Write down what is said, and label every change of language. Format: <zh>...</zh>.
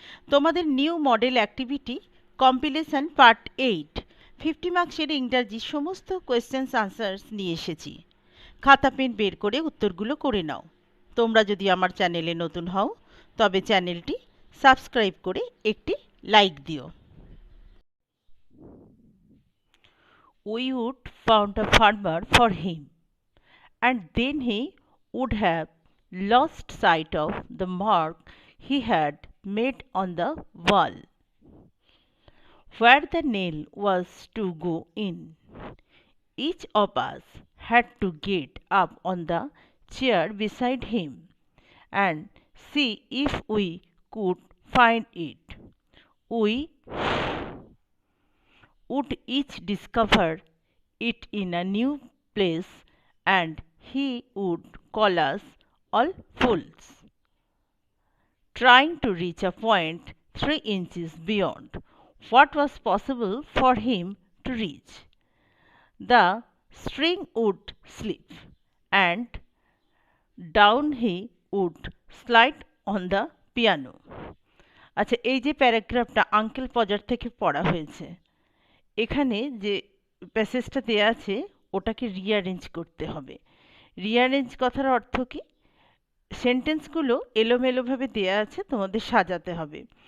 <bn>তোমাদের new model activity compilation part 8 50 মার্কসের ইংরাজি সমস্ত কোয়েশ্চেন্স আনসার্স নিয়ে এসেছি। খাতা পেন বের করে উত্তরগুলো করে নাও। তোমরা যদি আমার চ্যানেলে নতুন হও তবে চ্যানেলটি সাবস্ক্রাইব করে একটি লাইক দিও।</bn> <en>We would found a farmer for him, and then he would have lost sight of the mark he had made on the wall, where the nail was to go in. Each of us had to get up on the chair beside him and see if we could find it. We would each discover it in a new place, and he would call us all fools, trying to reach a point 3 inches beyond what was possible for him to reach. The string would slip, and down he would slide on the piano.</en> <bn>আচ্ছা, এই যে প্যারাগ্রাফটা uncle পজার থেকে পড়া হয়েছে, এখানে যে প্যাসেজটা দেয়া আছে ওটাকে রিঅ্যারেঞ্জ করতে হবে। রিঅ্যারেঞ্জ কথার অর্থ কি? সেন্টেন্সগুলো এলোমেলোভাবে দেয়া আছে, তোমাদের সাজাতে হবে।</bn>